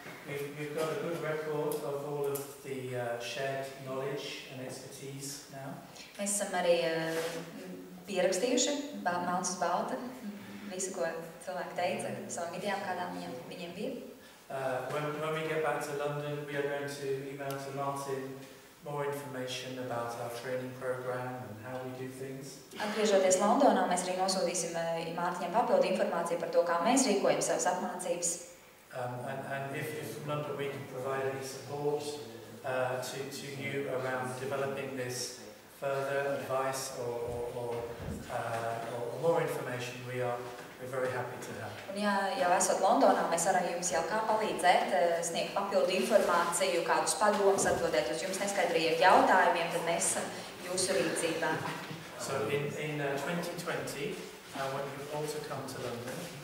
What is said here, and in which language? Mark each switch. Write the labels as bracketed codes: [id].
[en] We've got a good record of all of the shared knowledge and expertise now. [lv] Mēs esam arī pierakstījuši melns uz balta visu, ko cilvēki teica, savām idejām, kādām viņiem bija. [en] When we get back to London, we are going to email to Martin more information about our training program and how we do things. [lv] Atgriežoties Londonā, mēs arī nosūtīsim Mārtiņam papildu informāciju par to, kā mēs rīkojam savas apmācības. [en] And if from London we can provide any support to you around developing this further advice or more information, we're very happy to have. [lv] Un ja jau esat Londonā, mēs varam jums jau kā palīdzēt, sniegt papildu informāciju, kādus padomus, atbildēt uz jums neskaidrajiem jautājumiem, tad mēs esam jūsu rīcībā. [en] So in 2020, when you also come to London,